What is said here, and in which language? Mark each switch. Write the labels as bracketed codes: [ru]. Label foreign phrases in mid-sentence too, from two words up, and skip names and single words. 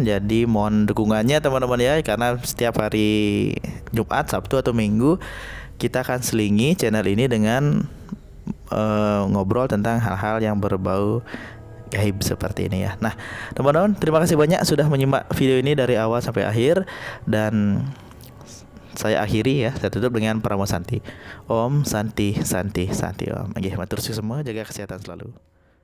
[id] Jadi mohon dukungannya teman-teman ya, karena setiap hari Jumat, Sabtu atau Minggu kita akan selingi channel ini dengan ngobrol tentang hal-hal yang berbau gaib seperti ini ya. Nah, teman-teman, terima kasih banyak sudah menyimak video ini dari awal sampai akhir, dan saya akhiri ya, saya tutup dengan Pramosanti. [sa] Om Santi Santi Santi Om. [id] Oke, [jv] matur suwun [id] semua, jaga kesehatan selalu.